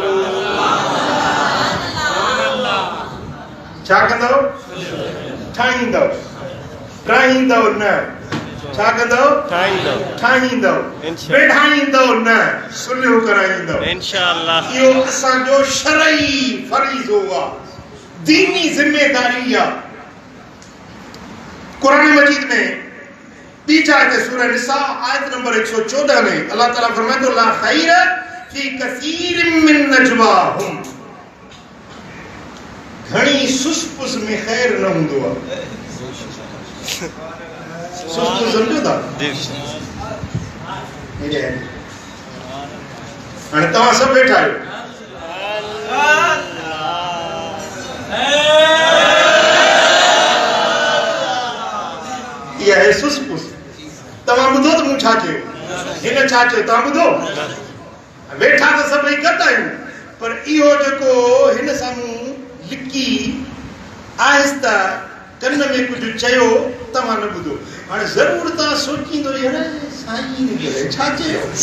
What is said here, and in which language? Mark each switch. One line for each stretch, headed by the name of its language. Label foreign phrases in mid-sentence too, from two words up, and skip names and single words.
Sindhi: छा कंदव ठाहींदव ट्राहींदव न छा कंदव ठाहींदव बेढ़ाईंदव न सुलह कराईंदव इंशाअल्लाह इहो असांजो शरई फरीज़ो आहे दीनी जिम्मेदारी आहे कुरान मजीद में तीजा आयत सूरह निसा आयत नंबर 114 में अल्लाह ताला
Urdu: فرماتے ہیں
Arabic: لا خير في كثير من نجواهم
Sindhi: घणी सुसपुस में खैर न हूंदो आहे सुसपुस समझो था हाणे तव्हां सभु वेठा आहियो इहा आहे सुसपुस तव्हां ॿुधो त मूं छा चयो हिन छा चयो तव्हां ॿुधो वेठा त सभई गॾु आहियूं पर इहो जेको हिन साम्हूं लिकी आहिस्ता कन में कुछ चयो तव्हां न ॿुधो हाणे ज़रूर तव्हां सोचींदो यार साईं ने छा चयो